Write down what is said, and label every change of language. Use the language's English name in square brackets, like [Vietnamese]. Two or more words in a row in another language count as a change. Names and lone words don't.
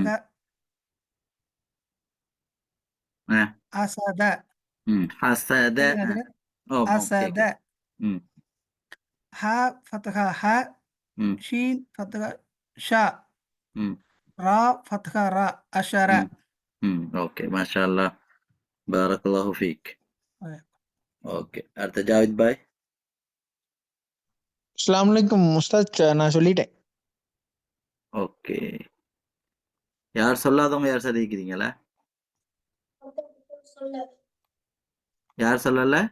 [Arabic] ம் ஆ அசத حسد [Tamil] கேக்குதா அஜரத் அசத கேக்குது ம் [Arabic] حاء فتحة ح ம் شين فتحة شا ம் راء فتحة را أشر [Tamil] ம் ம் ஓகே [Arabic] ما شاء الله بارك الله فيك [Tamil] ஓகே அடுத்து ஜாவித் பாய் [Arabic] السلام عليكم [Tamil] முஸ்தாத், நான் சொல்லிட்டேன். ஓகே யார் சொல்லாதவங்க யார் சொல்லியிருக்கிறீங்களா சொல்லு. யார் சொல்லல